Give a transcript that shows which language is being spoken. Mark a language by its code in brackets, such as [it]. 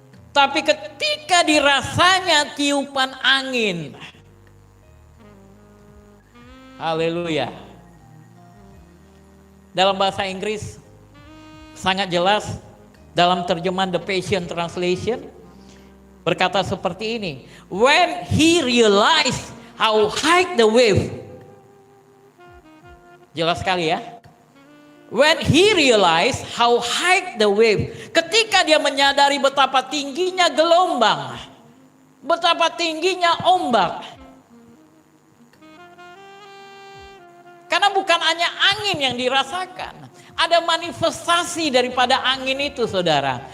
[id] Tapi ketika dirasanya tiupan angin. Haleluya. Dalam bahasa Inggris sangat jelas. Dalam terjemahan The Passion Translation berkata seperti ini. [en] When he realized how high the wave. Jelas sekali ya. When he realized how high the wave. [id] Ketika dia menyadari betapa tingginya gelombang. Betapa tingginya ombak. Karena bukan hanya angin yang dirasakan. Ada manifestasi daripada angin itu saudara.